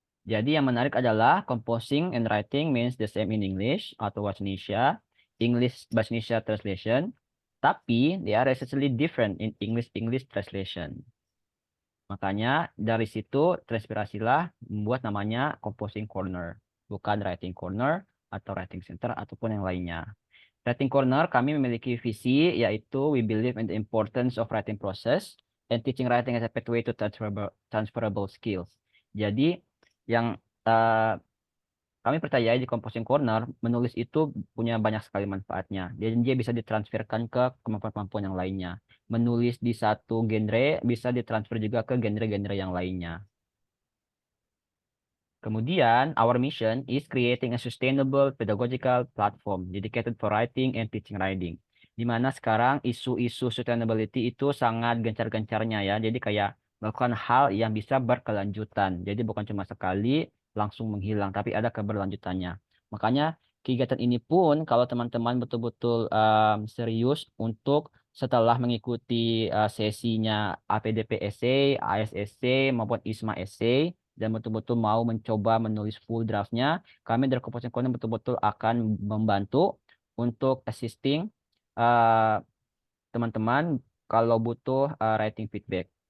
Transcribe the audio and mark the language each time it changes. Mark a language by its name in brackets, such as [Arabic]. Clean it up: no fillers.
[Indonesian] Jadi yang menarik adalah [English] composing and writing means the same in English [Indonesian] atau bahasa Indonesia, [English] English bahasa Indonesia translation, tapi they are essentially different in English translation. [Indonesian] Makanya dari situ terinspirasilah membuat namanya composing corner, bukan writing corner atau writing center ataupun yang lainnya. [English] Writing corner [Indonesian] kami memiliki visi yaitu [English] we believe in the importance of writing process and teaching writing as a pathway to transferable skills. [Indonesian] Jadi yang eh, kami percaya di Composing Corner, menulis itu punya banyak sekali manfaatnya. Dia bisa ditransferkan ke kemampuan-kemampuan yang lainnya. Menulis di satu genre bisa ditransfer juga ke genre-genre yang lainnya. [English] Kemudian, our mission is creating a sustainable pedagogical platform dedicated for writing and teaching writing. [Indonesian] Di mana sekarang isu-isu sustainability itu sangat gencar-gencarnya ya. Jadi kayak melakukan hal yang bisa berkelanjutan. Jadi bukan cuma sekali langsung menghilang, tapi ada keberlanjutannya. Makanya kegiatan ini pun kalau teman-teman betul-betul serius untuk setelah mengikuti sesinya APDP Essay, AS Essay maupun ISMA Essay, dan betul-betul mau mencoba menulis full draftnya, kami dari Komposisi Corner betul-betul akan membantu untuk assisting eh, teman-teman kalau butuh writing feedback.